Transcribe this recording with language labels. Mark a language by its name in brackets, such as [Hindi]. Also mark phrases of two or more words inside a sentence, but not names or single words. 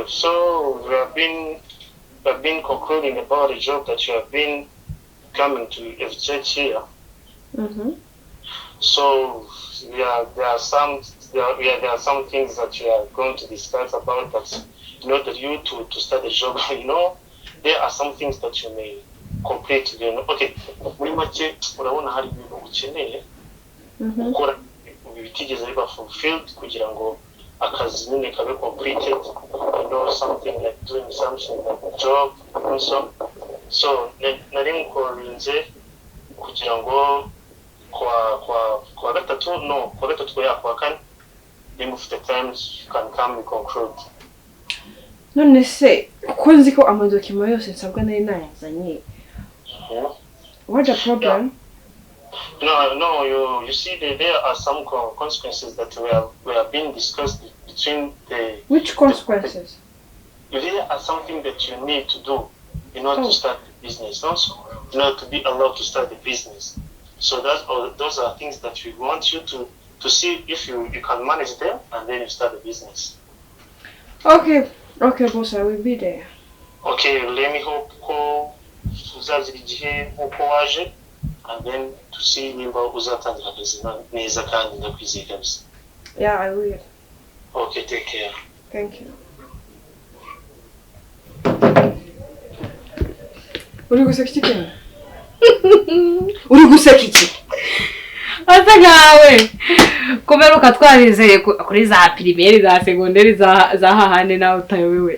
[English] So we have been concluding about the job that you have been coming to FZ here. Mm-hmm. So there are some things that you are going to discuss about that in order you to start the job. There are some things that you may complete. [Kinyarwanda] Okay, muri make urabona hari ibintu ukeneye gukora bitigeze biba fulfilled kugira ngo akazi nyine kabe completed. [English] Something like doing something like job also. [Kinyarwanda] So nari nkorinze kugira ngo kwa gatatu kwa kane [English] if the times you can come and conclude. [Kinyarwanda] None se uko nzi ko amadokima yose nsabwa nari nayazanye. [English] What's the problem? No, you see there are some consequences that we have been discussed between the... Which consequences? There are something that you need to do in order to start the business also, in order to be allowed to start the business. So those are things that we want you to see if you can manage them and then you start the business. Okay, boss, I will be there. Okay, let me hope [Kinyarwanda] uzazira igihe nkuko waje [English] and then to see [Kinyarwanda] nimba uzatangira akazi neza kandi ndakwizeye kabisa. [English] Yeah, I will. Okay, take care. Thank you. [Kinyarwanda] Uri guseka iki Ken? Uri guseka iki? Asa nkawe Kubera ukatwarizeye kuri za primaire za secondaire za hahande nawe utayobewe.